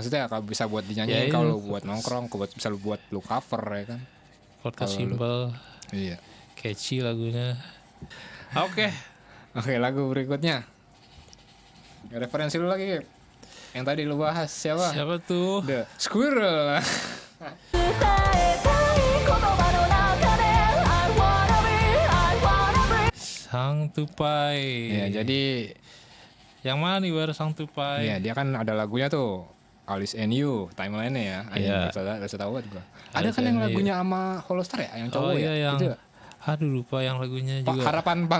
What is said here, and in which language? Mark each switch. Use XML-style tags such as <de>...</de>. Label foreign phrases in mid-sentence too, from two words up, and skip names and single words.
<id>Maksudnya kalau bisa buat dinyanyiin Ya, kalau buat nongkrong, bisa lu buat lu cover ya kan. Chordnya Kalau lu- simple, Iya. catchy lagunya. Oke. Oke, lagu berikutnya. Referensi lu lagi. Yang tadi lu bahas siapa? Siapa tuh? The Squirrel.</id> <ja>伝えたい言葉の中で</ja> <en>I wanna be I wanna be</en> <id>Sang Tupai. Ya, jadi Yang mana nih baru Sang Tupai? ya dia kan ada lagunya tuh Alice and You, timeline-nya ya. Iya. Bisa tahu banget gua. Ada Alice kan yang and You. lagunya sama Holostar ya, yang cowok Oh iya, ya. yang Itu ya? aduh lupa yang lagunya Pak juga. Harapan Pan</id>